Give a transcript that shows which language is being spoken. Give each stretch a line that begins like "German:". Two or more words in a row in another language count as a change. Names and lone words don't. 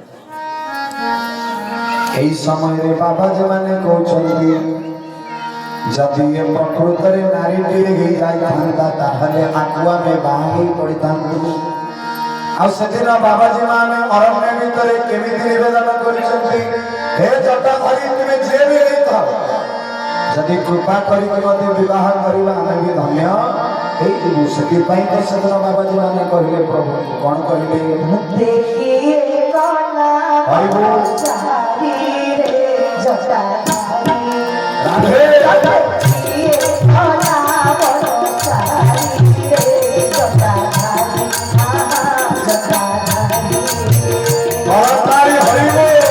Odia: এই ସମୟରେ ବାବାଜୀ ମାନେ କହୁଛନ୍ତି ଯଦି ଏ ପ୍ରକୃତରେ ନାରୀଟିଏ ହେଇଯାଇଥାନ୍ତା ତାହେଲେ ଆକୁ ଆମେ ବାହା ହେଇ ପଡ଼ିଥାନ୍ତୁ ଆଉ ସେଦିନ ବାବାଜୀ ମାନେ ଅରଣ୍ୟ ଭିତରେ କେମିତି ନିବେଦନ କରିଛନ୍ତି ହେ ଜଟାଧାରୀ ତୁମେ ଯିଏ ବି ହେଇଥାଅ ଯଦି କୃପା କରିକି ମୋତେ ବିବାହ କରିବା ଆମେ ବି ଧନ୍ୟ ହେଇଯିବୁ ସେଥିପାଇଁ ତ ସେଦିନ ବାବାଜୀ ମାନେ କହିଲେ ପ୍ରଭୁ କଣ କହିଲେ
Hindi: देखिए काला चारी रे जटाधारी
Odia: ରାଧେ ରାଧେ
Hindi: देखिए काला चारी रे जटाधारी जटाधारी
Odia: କରତାଳି ହରିବୋ